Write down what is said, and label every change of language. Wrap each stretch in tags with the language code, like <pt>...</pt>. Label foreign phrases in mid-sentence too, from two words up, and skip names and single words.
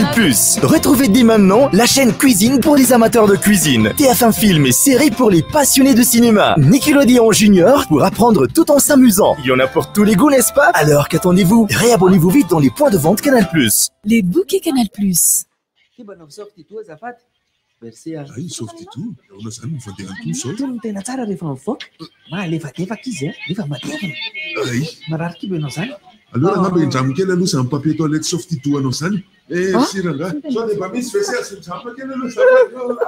<fr>Retrouvez dès maintenant la chaîne Cuisine pour les amateurs de cuisine, TF1 Film et séries pour les passionnés de cinéma, Nickelodeon Junior pour apprendre tout en s'amusant. Il y en a pour tous les goûts, n'est-ce pas? Alors qu'attendez-vous? Réabonnez-vous vite dans les points de vente Canal+. Les bouquets Canal+. Merci.</fr> <mg>Ay softy toa. Anao zany mifandeha toa sao. Tony tena tsara rehefa mivoaka. Malefadefaka izy nefa matevina. Ay. Marary kiba anao zany. Alors ngamba indramo kely aloha zany</mg> <fr>papier toilette softy</fr> <mg>toa anao zany. Merci ranga. Sao dia mba misy vaisselle sy midramo kely aloha.</mg>